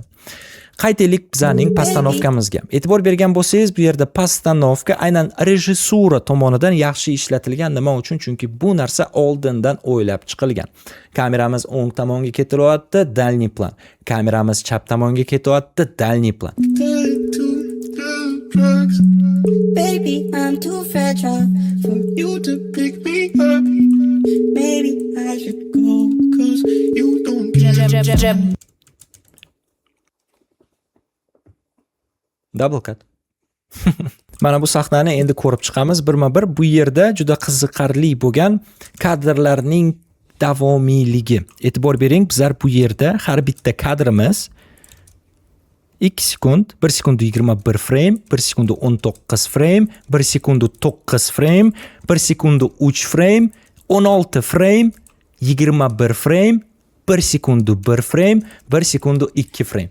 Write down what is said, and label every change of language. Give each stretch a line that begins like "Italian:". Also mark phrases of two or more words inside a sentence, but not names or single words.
Uzbek: Qaytaylik bizning postanovkamizga. E'tibor bergan bo'lsangiz, bu yerda postanovka aynan rejissura tomonidan yaxshi ishlatilgan. Nima uchun? Chunki bu narsa oldindan o'ylab chiqilgan. Kameramiz o'ng tomonga ketiryapti,
Russian: дальний план.
Uzbek: Kameramiz chap tomonga ketiryapti,
Russian: дальний план.
English: Tied to the drugs. Baby, I'm too fragile for You to pick me up. maybe I should go. Cause you don't Double cut.
Uzbek: Mana bu sahnani endi ko'rib chiqamiz birma-bir. Bu yerda juda qiziqarli bo'lgan kadrlarning davomiyligi. E'tibor bering, bizlar bu yerda har bitta kadrimiz 2 sekund, 1 sekund 21 frame, 1 sekund 19 frame, 1 sekund 9 frame, 1 sekund 3 frame, 16 frame, 21 frame, 1 sekund 1 frame, 1 sekund 2 frame.